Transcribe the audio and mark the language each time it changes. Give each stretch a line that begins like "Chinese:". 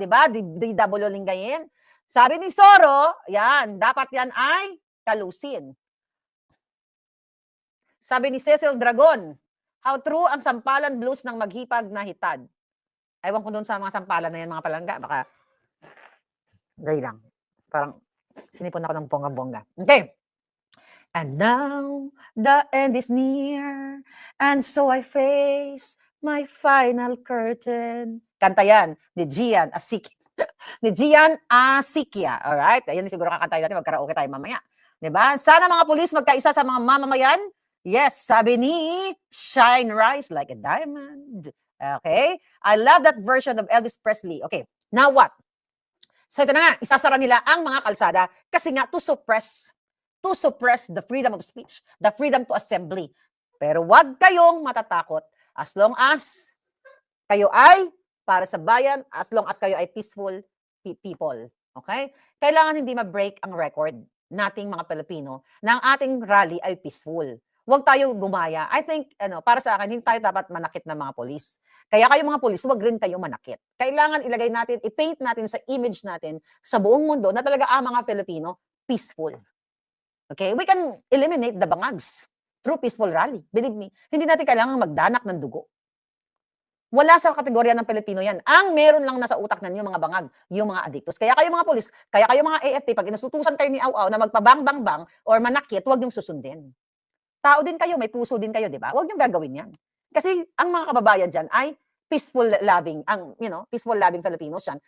Filipino: Di ba? DW Lingayen. Sabi ni Soro, yan, dapat yan ay kalusin. Sabi ni Cecil Dragon, how true ang sampalan blues ng maghipag na hitad. Ewan ko doon sa mga sampalan na yan, mga palangga. Baka, gay lang. Parang, sinipon ako ng bongga-bongga. Okay.
English: And now, the end is near, and so I face my final curtain.
Filipino: Kanta yan, ni Gian Asikia. Ni Gian Asikia. Alright? Ayan siguro kakantay natin, magkaraoke tayo mamaya. Diba? Sana mga pulis magkaisa sa mga mamamayan. Yes, sabi ni Shine Rise Like a Diamond. Okay?
English: I love that version of Elvis Presley. Okay, now what?
Filipino: So ito na nga, isasara nila ang mga kalsada kasi nga
English: to suppress the freedom of speech, the freedom to assembly.
Filipino: Pero wag kayong matatakot
English: as long as
Filipino: kayo ay para sa bayan, as long as kayo ay
English: peaceful people.
Filipino: Okay? Kailangan hindi ma-break ang record nating mga Pilipino na ang ating rally ay peaceful. Huwag tayo gumaya.
English: I think,
Filipino: para sa akin, hindi tayo dapat manakit ng mga polis. Kaya kayo mga polis, huwag rin kayo manakit. Kailangan ilagay natin, i-paint natin sa image natin sa buong mundo na talaga ang mga Filipino peaceful. Okay?
English: We can eliminate the bangags through peaceful rally. Believe me,
Filipino: hindi natin kailangan magdanak ng dugo. Wala sa kategorya ng Pilipino yan. Ang meron lang nasa utak ninyo mga bangag, yung mga adictos. Kaya kayo mga polis, kaya kayo mga AFP, pag inasutusan kayo ni Aw-Aw na magpabang-bang-bang or manakit, huwag niyong susundin. Tao din kayo, may puso din kayo, di ba? Huwag niyong gagawin yan. Kasi ang mga kababayan dyan ay
English: peaceful loving, peaceful loving Filipinos
Filipino: yan.